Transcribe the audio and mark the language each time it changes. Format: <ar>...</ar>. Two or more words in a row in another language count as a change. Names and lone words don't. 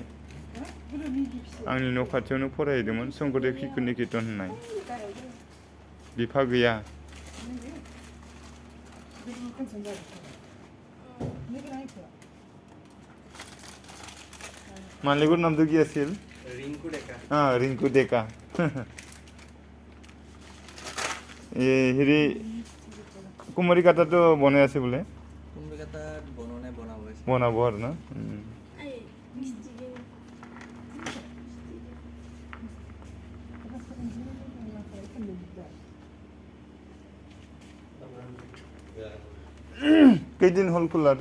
<brx>आंनि न' खाथियावनो फरायहैदोंमोन शंकरदेव शिशु निकेतन होननाय। बिफा गैया।</brx> <as>मालिকৰ নামটো কি আছিল? ৰিংকু ডেকা। ৰিংকু ডেকা। হেৰি কুমাৰিকাতাতো বনাই আছে বোলে। কুমাৰিকাতাত বনাব আছে। বনাব আৰু না। কেইদিন হ'ল খোলাটো?</as>